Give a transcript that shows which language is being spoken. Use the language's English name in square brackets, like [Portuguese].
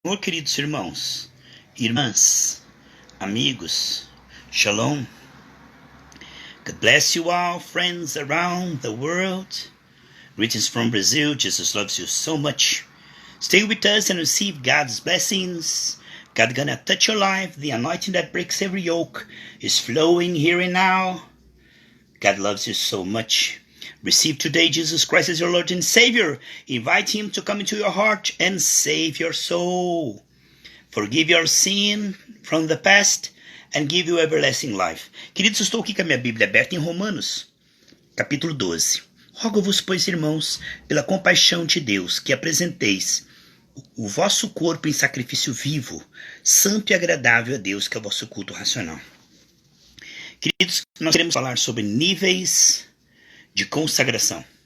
[Portuguese] Senhor, queridos irmãos, irmãs, amigos, shalom. [English] God bless you all, friends around the world. Greetings from Brazil. Jesus loves you so much. Stay with us and receive God's blessings. God gonna touch your life. The anointing that breaks every yoke is flowing here and now. God loves you so much. Receive today Jesus Christ as your Lord and Savior. Invite Him to come into your heart and save your soul. Forgive your sin from the past and give you everlasting life. [Portuguese] Queridos, estou aqui com a minha Bíblia aberta em Romanos, capítulo 12. Rogo-vos, pois, irmãos, pela compaixão de Deus, que apresenteis o vosso corpo em sacrifício vivo, santo e agradável a Deus, que é o vosso culto racional. Queridos, nós queremos falar sobre níveis de consagração.